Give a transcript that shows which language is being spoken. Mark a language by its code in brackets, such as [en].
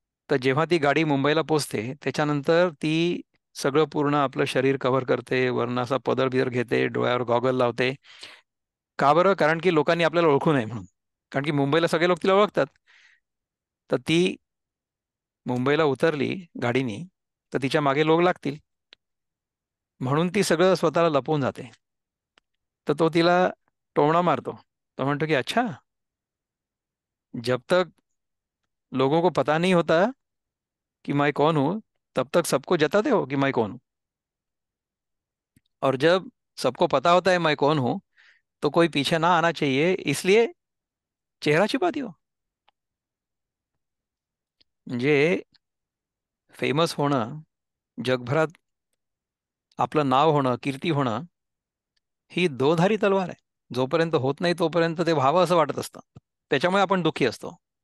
[mr] तर जेव्हा ती गाडी मुंबईला पोचते त्याच्यानंतर ती सगळं पूर्ण आपलं शरीर कव्हर करते, वरनं असा पदर बिदर घेते, डोळ्यावर गॉगल लावते. का बरं? कारण की लोकांनी आपल्याला ओळखू नये म्हणून. कारण की मुंबईला सगळे लोक तिला ओळखतात. तर ती मुंबईला उतरली गाडीनी तर तिच्या मागे लोक लागतील, म्हणून ती सगळं स्वतःला लपवून जाते. तर तो तिला टोमणा मारतो. तो म्हणतो की [hi] अच्छा, जब तक लोगों को पता नहीं होता कि मैं कौन हूं, तब तक सबको जताते हो कि मैं कौन हूं, और जब सबको पता होता है मैं कौन हूं तो कोई पीछे ना आना चाहिए, इसलिए चेहरा छिपाती हो. [mr] म्हणजे फेमस होणं, जगभरात आपलं नाव होणं, कीर्ती होणं, ही दोधारी तलवार आहे. जोपर्यंत होत नाही तोपर्यंत ते व्हावं असं वाटत असतं, त्याच्यामुळे आपण दुःखी असतो.